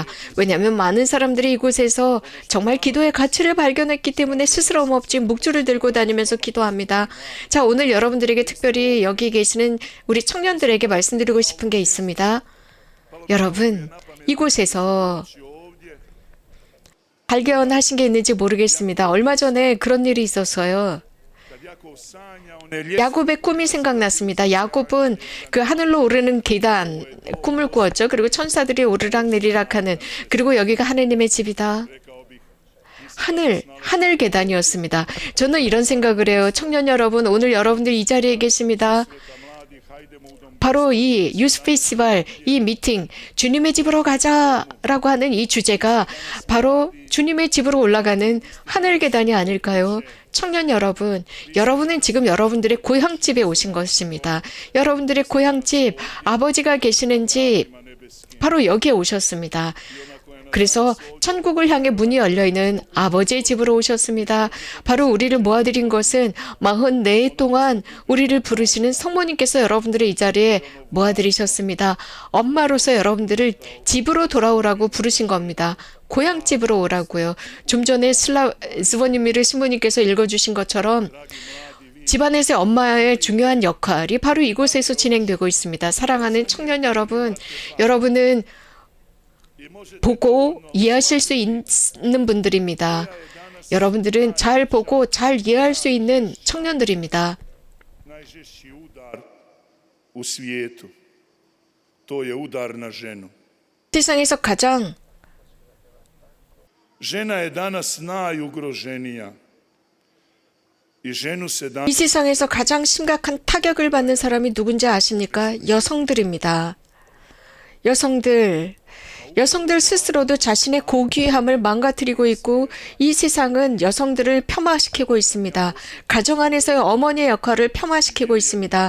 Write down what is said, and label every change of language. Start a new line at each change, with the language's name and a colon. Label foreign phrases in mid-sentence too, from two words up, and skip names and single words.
Korean: 왜냐하면 많은 사람들이 이곳에서 정말 기도의 가치를 발견했기 때문에 스스럼 없이 묵주를 들고 다니면서 기도합니다. 자, 오늘 여러분들에게 특별히 여기 계시는 우리 청년들에게 말씀드리고 싶은 게 있습니다. 여러분, 이곳에서 발견하신 게 있는지 모르겠습니다. 얼마 전에 그런 일이 있었어요.
Croatian: kad Jakov sanja one ljestvice
Korean: 야곱의 꿈이 생각났습니다. 야곱은 그 하늘로 오르는 계단 꿈을 꾸었죠. 그리고 천사들이 오르락내리락 하는 그리고 여기가 하느님의 집이다. 하늘 계단이었습니다. 저는 이런 생각을 해요. 청년 여러분, 오늘 여러분들 이 자리에 계십니다.
Croatian: mladih, hajdemo u dom
Korean: 바로 이 유스 페스티벌, 이 미팅, 주님의 집으로 가자라고 하는 이 주제가 바로 주님의 집으로 올라가는 하늘 계단이 아닐까요? 청년 여러분, 여러분은 지금 여러분들의 고향집에 오신 것입니다. 여러분들의 고향집, 아버지가 계시는 집, 바로 여기에 오셨습니다.
Croatian: onako je
Korean: 그래서 천국을 향해 문이 열려있는 아버지의 집으로 오셨습니다. 바로 우리를 모아드린 것은 44일 동안 우리를 부르시는 성모님께서 여러분들을 이 자리에 모아들이셨습니다. 엄마로서 여러분들을 집으로 돌아오라고 부르신 겁니다. 고향집으로 오라고요. 좀 전에 스보니미르 신부님께서 읽어주신 것처럼 집안에서의 엄마의 중요한 역할이 바로 이곳에서 진행되고 있습니다. 사랑하는 청년 여러분, 여러분은 보고 이해하실 수 있는 분들입니다. 여러분들은 잘 보고 잘 이해할 수 있는 청년들입니다.
Croatian: Najžešći udar u svijetu. To je udar na ženu.
Korean: 세상에서 가장
Croatian: Žena je danas najugroženija. I ženu se danas
Korean: 이 세상에서 가장 심각한 타격을 받는 사람이 누군지 아십니까? 여성들입니다. 여성들 스스로도 자신의 고귀함을 망가뜨리고 있고 이 세상은 여성들을 폄하시키고 있습니다. 가정 안에서의 어머니의 역할을 폄하시키고 있습니다.